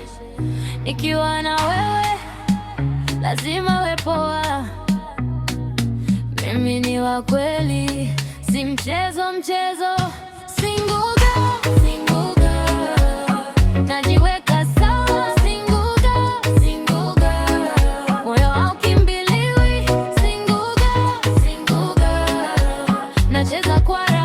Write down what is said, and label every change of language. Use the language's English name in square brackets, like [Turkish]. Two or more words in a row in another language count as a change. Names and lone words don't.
[Swahili] Nikiwa na wewe lazima we poa. Mimi ni wa kweli, si mchezo mchezo. [English] Single girl, single girl, [Swahili] najiweka sawa. [English] Single girl, single girl, [Swahili] moyo haukimbiliwi. [English] Single girl, single girl, [Swahili] nacheza kwa